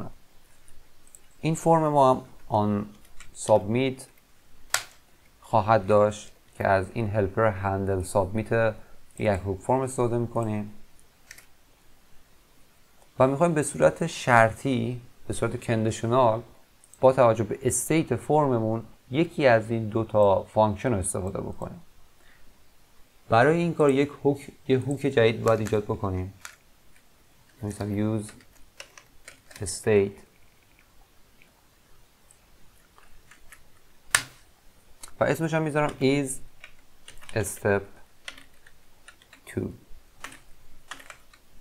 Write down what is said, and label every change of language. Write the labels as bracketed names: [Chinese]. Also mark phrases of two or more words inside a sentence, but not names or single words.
[Persian] این فرم ما هم آن سابمیت خواهد داشت که از این [English] helper handle submit [Persian] یک هوک فرم استفاده میکنیم و میخوایم به صورت شرطی، به صورت کندیشنال با توجه به استیت فرممون یکی از این دو تا فانکشن رو استفاده بکنیم. برای این کار یه هوک جدید باید ایجاد بکنیم. مثلا [English] use state [Persian] و اسمش هم میذارم [English] is step 2.